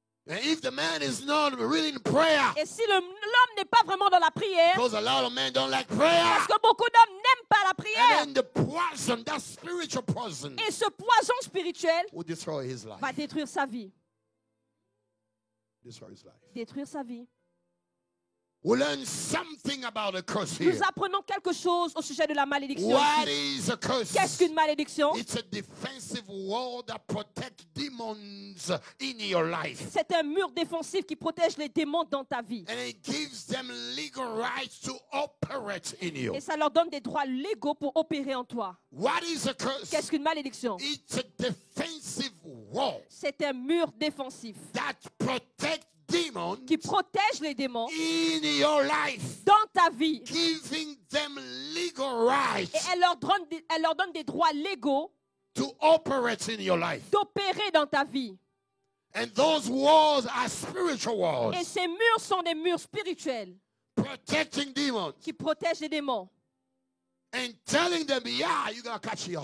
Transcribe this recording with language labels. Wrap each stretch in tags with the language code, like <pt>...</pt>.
<en>And if the man is not really in prayer,</en> <fr>Et si l'homme n'est pas vraiment dans la prière,</fr> <en>because a lot of men don't like prayer,</en> <fr>parce que beaucoup d'hommes n'aiment pas la prière,</fr> <en>and then the poison, that spiritual poison,</en> <fr>et ce poison spirituel</fr> <en>will destroy his life.</en> <fr>va détruire sa vie.</fr> <en>Destroy his life.</en> <fr>Détruire sa vie.</fr> <en>We learn something about a curse here.</en> <fr>Nous apprenons quelque chose au sujet de la malédiction.</fr> <en>What</en> <fr>ici.</fr> <en>is a curse?</en> <fr>Qu'est-ce qu'une malédiction?</fr> <en>It's a defensive wall that protects demons in your life.</en> <fr>C'est un mur défensif qui protège les démons dans ta vie.</fr> <en>And it gives them legal rights to operate in you.</en> <fr>Et ça leur donne des droits légaux pour opérer en toi.</fr> <en>What is a curse?</en> <fr>Qu'est-ce qu'une malédiction?</fr> <en>It's a defensive wall</en> <fr>C'est un mur défensif</fr> <en>that protects demons</en> <fr>qui protège les démons</fr> <en>in your life,</en> <fr>dans ta vie.</fr> <en>giving them legal rights</en> <fr>Et elle leur donne des droits légaux</fr> <en>to operate in your life.</en> <fr>d'opérer dans ta vie.</fr> <en>And those walls are spiritual walls,</en> <fr>Et ces murs sont des murs spirituels</fr> <en>protecting demons</en> <fr>qui protègent les démons.</fr> <en>and telling them, yeah, you're going to catch your</en>